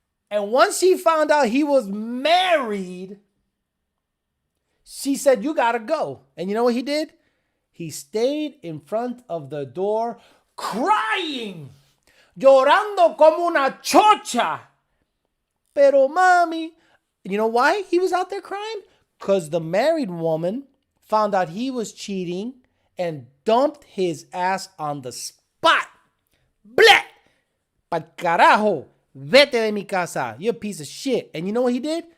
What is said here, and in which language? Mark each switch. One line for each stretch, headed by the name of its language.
English: And once she found out he was married, she said, you gotta go. And you know what he did? He stayed in front of the door crying.
Spanish: Llorando como una chocha. Pero mami.
English: You know why he was out there crying? Because the married woman found out he was cheating and dumped his ass on the spot. Bleh!
Spanish: Pa'l carajo. Vete de mi casa.
English: You're a piece of shit. And you know what he did?